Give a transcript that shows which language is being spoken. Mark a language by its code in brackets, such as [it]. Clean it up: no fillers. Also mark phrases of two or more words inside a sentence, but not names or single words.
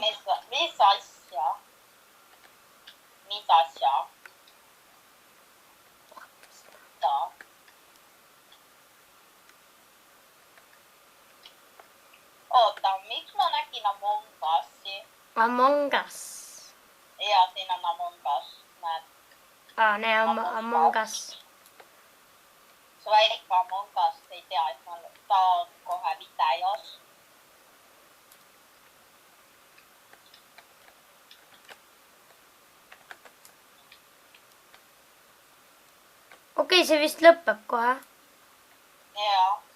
[et] Mis asja? Mis asja? Oota, miks ma nägin Among Us'i? Among Us. Ja, siin on Among Us. Näed. Nee, Among Us. Su väike Among Us ei tea, et ta on kohe videos. Okei, see vist lõpeb kohe. Jaa.